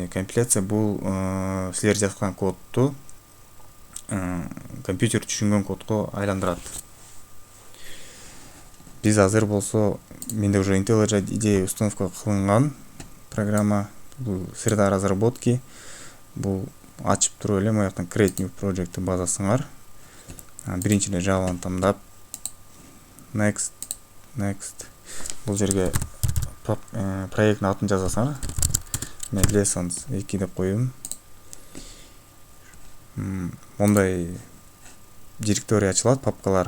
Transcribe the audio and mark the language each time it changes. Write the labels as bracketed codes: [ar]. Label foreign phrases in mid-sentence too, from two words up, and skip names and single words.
[ky] Компиляция бул силер жазган кодду компьютер түшүнгөн кодго айландырат. Биз азыр болсо менде уже IntelliJ IDE установка кылынган программа, бул [ru] среда разработки. [ky] Бул ачып туруп эле маяктан [en] create new project [ky] базасыңар. Биринчи эле Java'ны тандап next. Бул жерге проекттин атын жазасыңар. Мен lessons 2 деп коюм. Мондай директория ачылат, папкалар.